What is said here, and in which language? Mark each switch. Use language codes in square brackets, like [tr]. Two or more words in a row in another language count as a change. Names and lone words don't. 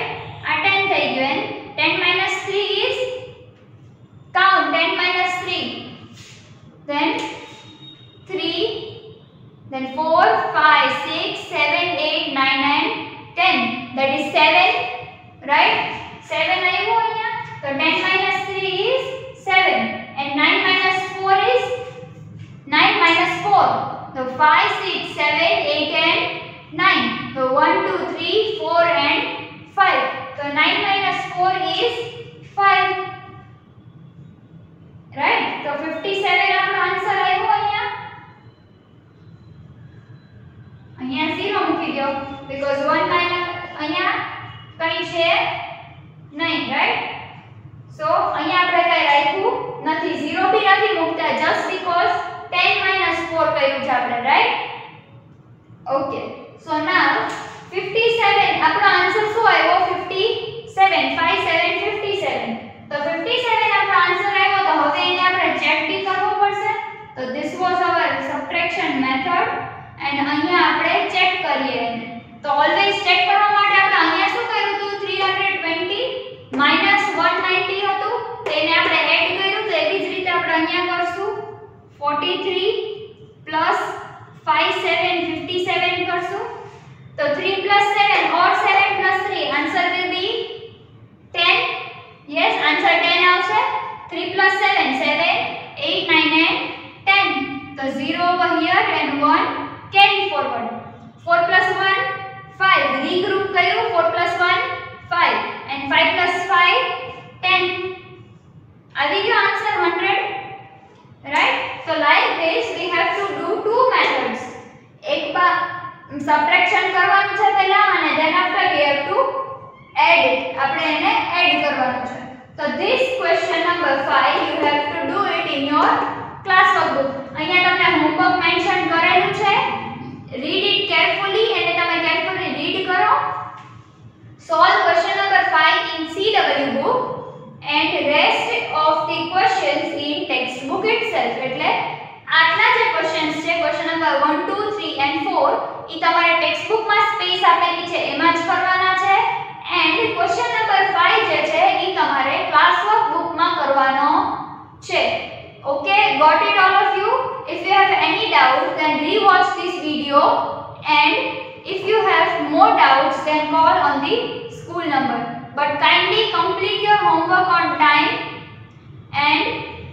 [gu] આ 10 થઈ ગયું. [en] and 10 minus 3 is count 10 minus 3, then 3, then 4 5 6 7 8 9 and 10. that is 7, right? 7 [gu] આવ્યું અહીંયા. [en] તો 10 minus 3 is 7 and 9 minus 4 is 9 minus 4. So 5 6 7 8 and 9. So 1 2 3 4 and 5. So 9 minus 4 is 5, right? [gu] So 57 આપણો આન્સર આવ્યો અહીંયા. અહીંયા 0 મૂકી દો because 1 minus અહીંયા કઈ છે નહીં, right? So અહીંયા આપણે કઈ રાખ્યું નથી, 0 બી નથી મૂકતા [en] just because 10 minus 4 [gu] કર્યું છે આપણે, right? [en] Okay, so now [gu] 57 આપણો આન્સર શું આવ્યો? 57. 5 7 57. તો 57 આપણો આન્સર આવ્યો. તો હવે એને આપણે ચેક બી કરવો પડશે. તો [en] this was our subtraction method and [gu] અહીંયા આપણે ચેક કરીએ એને. તો ઓલવેઝ ચેક કરવા માટે આપણે અહીંયા શું કર્યું હતું? 320 minus 190 હતું તેને આપણે એડ કર્યું. તો એવી જ રીતે આપણે અહીંયા કરશું 43 plus 5 7 57 કરશું. [en] તો 3 plus 7 or 7 plus 3 answer will be 10. yes, answer 10 આવશે. 3 plus 7 7 8 9 and 10. તો 0 over here and 1 carry forward. 4 plus 1 5 regroup કર્યું. 4 plus 1 5 and 5 plus 5 10. [gu] આવી ગયો આન્સર 100. [en] is we have to do two methods. એક subtraction [gu] કરવાનું છે પહેલા અને [en] then after we have to add it. [gu] આપણે એને add કરવાનું છે. [en] So this question number 5 you have to do it in your class workbook. [gu] અહીંયા તમને [en] homework mention [gu] કરેલું છે. [en] Read it carefully [gu] અને તમે [en] carefully read કરો. Solve question number 5 in CW book and rest of the questions in textbook itself. [gu] એટલે આટલા જે ક્વેશ્ચન્સ છે [en] question number 1 2 3 and 4 [gu] ઈ તમારે ટેક્સ્ટબુક માં સ્પેસ આપેલી છે એમાં જ કરવાના છે [en] and question number 5 [gu] જે છે ઈ તમારે [en] class work book [gu] માં કરવાનો છે. [en] Okay, got it all of you? If you have any doubt then rewatch this video, and if you have more doubts then call on the school number. But kindly complete your homework on time and